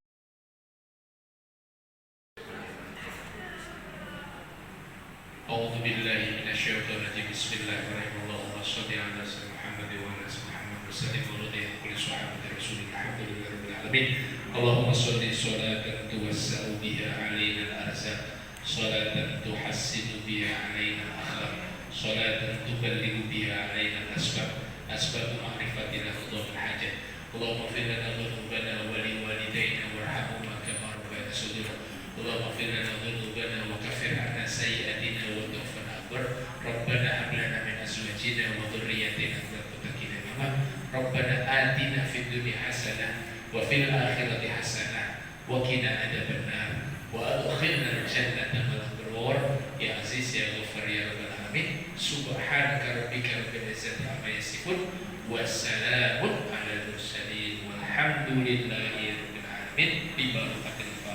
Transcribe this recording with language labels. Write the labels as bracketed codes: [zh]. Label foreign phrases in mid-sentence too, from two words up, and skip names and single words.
[ar] اللهم صل صلاة توسع بها علينا الأرزاق، صلاة تحسن بها علينا الأخلاق، صلاة تبلغ بها علينا الأسباب، أسباب معرفتنا قضاء الحاجات. اللهم اغفر لنا ذنوبنا ولوالدينا وارحمهما كما ربيانا صغيرا. اللهم اغفر لنا ذنوبنا وكفر عنا سيئاتنا وتوفنا أبرار. ربنا هب لنا من أزواجنا وذرياتنا قرة أعين ربنا آتنا في الدنيا حسنة وفي الآخرة حسنة وقنا عذاب النار وأدخلنا الجنة مع الأبرار يا عزيز يا غفار يا رب العالمين. سبحانك ربك رب العزة عما يصفون وسلام على المرسلين والحمد لله رب العالمين. ببركة